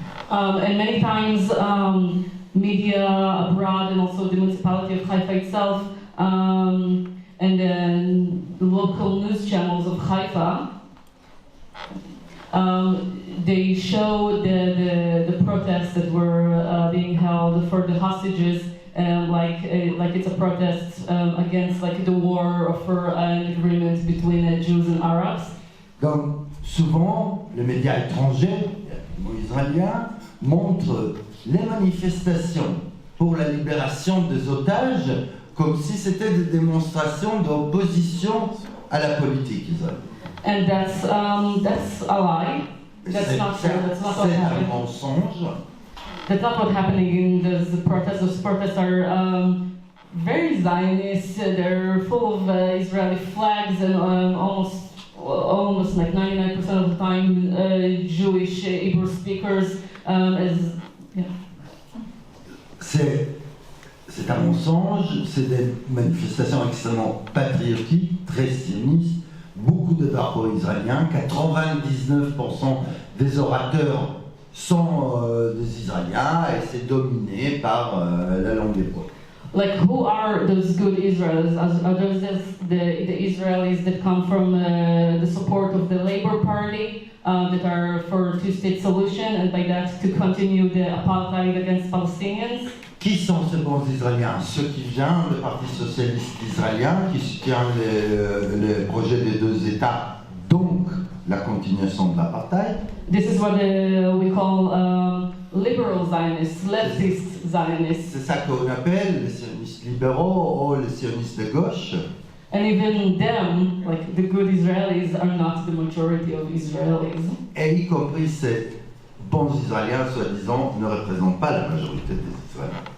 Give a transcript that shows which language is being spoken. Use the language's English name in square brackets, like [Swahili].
[English] And many times media abroad and also the municipality of Haifa itself and then the local news channels of Haifa, they show the protests that were being held for the hostages, like it's a protest against like the war or for an agreement between Jews and Arabs. [French] Donc souvent, les médias étrangers, israéliens, montrent les manifestations pour la libération des otages comme si c'était des démonstrations d'opposition à la politique israélienne. [English] And that's a lie. That's not true. That's not what happened. [French] C'est un mensonge. [English] That's not what's happening in the protests. Those protests are very Zionist. They're full of Israeli flags and almost like 99% of the time Jewish Hebrew speakers. [French] C'est un mensonge. C'est des manifestations extrêmement patriotiques, très sionistes. Beaucoup de drapeaux israéliens, 99% des orateurs sont des Israéliens et c'est dominé par la langue hébreu. [English] Like, who are those good Israelis? Are those the Israelis that come from the support of the Labour Party, that are for a two-state solution, and by that to continue the apartheid against Palestinians? [French] Qui sont ces bons Israéliens? Ceux qui viennent du Parti socialiste israélien, qui soutient le projet des deux États, donc la continuation de l'apartheid. [English] This is what we call liberal Zionists, leftist Zionists. [French] C'est ça qu'on appelle les sionistes libéraux ou les sionistes de gauche. [English] And even them, like the good Israelis, are not the majority of Israelis. [French] Et y compris ces bons Israéliens, soi-disant, ne représentent pas la majorité des Israéliens.